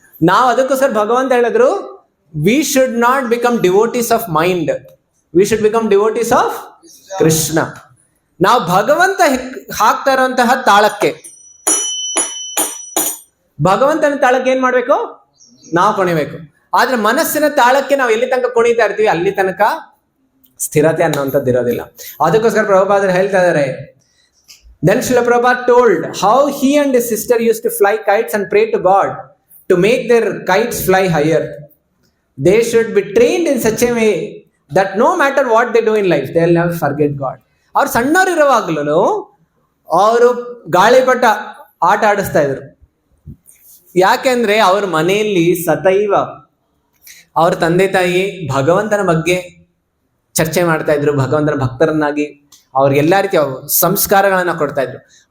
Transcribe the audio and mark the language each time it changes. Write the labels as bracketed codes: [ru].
[kn] ನಾವು ಅದಕ್ಕೋಸ್ಕರ ಭಗವಂತ ಹೇಳಿದ್ರು, [en] We should not become devotees of mind, we should become devotees of Krishna. [kn] ನಾವು ಭಗವಂತ ಹಾಕ್ತಾ ಇರುವಂತಹ ತಾಳಕ್ಕೆ, ಭಗವಂತನ ತಾಳಕ್ಕೆ ಏನ್ ಮಾಡ್ಬೇಕು? ನಾವು ಕುಣಿಬೇಕು. ಆದ್ರೆ ಮನಸ್ಸಿನ ತಾಳಕ್ಕೆ ನಾವು ಎಲ್ಲಿ ತನಕ ಕುಣಿತಾ ಇರ್ತೀವಿ, ಅಲ್ಲಿ ತನಕ ಸ್ಥಿರತೆ ಅನ್ನೋಂಥದ್ದು ಇರೋದಿಲ್ಲ. ಅದಕ್ಕೋಸ್ಕರ ಪ್ರಭುಪಾದರು ಹೇಳ್ತಾ ಇದ್ದಾರೆ, [en] then Srila Prabhupada told how he and his sister used to fly kites and pray to God to make their kites fly higher. They should be trained in such a way that no matter what they do in life, they will never forget God. [kn] ಅವ್ರು ಸಣ್ಣವ್ರು ಇರುವಾಗಲೂ ಅವರು ಗಾಳಿಪಟ ಆಟ ಆಡಿಸ್ತಾ ಇದ್ರು. ಯಾಕೆಂದ್ರೆ ಅವ್ರ ಮನೆಯಲ್ಲಿ ಸತೈವ ಅವ್ರ ತಂದೆ ತಾಯಿ ಭಗವಂತನ ಬಗ್ಗೆ ಚರ್ಚೆ ಮಾಡ್ತಾ ಇದ್ರು, ಭಗವಂತನ ಭಕ್ತರನ್ನಾಗಿ ಅವ್ರಿಗೆಲ್ಲಾ ರೀತಿಯ ಸಂಸ್ಕಾರಗಳನ್ನ ಕೊಡ್ತಾ ಇದ್ರು.